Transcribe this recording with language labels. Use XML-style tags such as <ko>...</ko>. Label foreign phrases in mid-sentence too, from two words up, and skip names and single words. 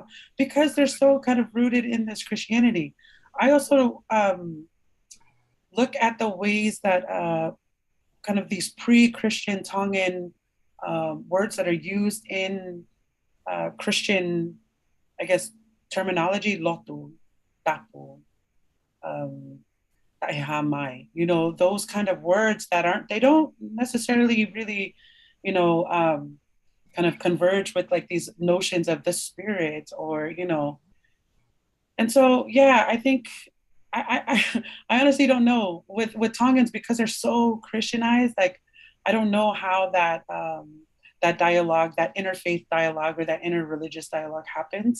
<en>Because they're so kind of rooted in this Christianity. I also look at the ways that kind of these pre-Christian Tongan words that are used in Christian, I guess, terminology,</en> <to>lotu, tapu,</to> <en>ta'ihamai, those kind of words that they don't necessarily really, kind of converge with like these notions of the spirit or, and so, yeah, I think, I honestly don't know with Tongans, because they're so Christianized, like, I don't know how that, that dialogue, that interfaith dialogue or that interreligious dialogue happens.</en>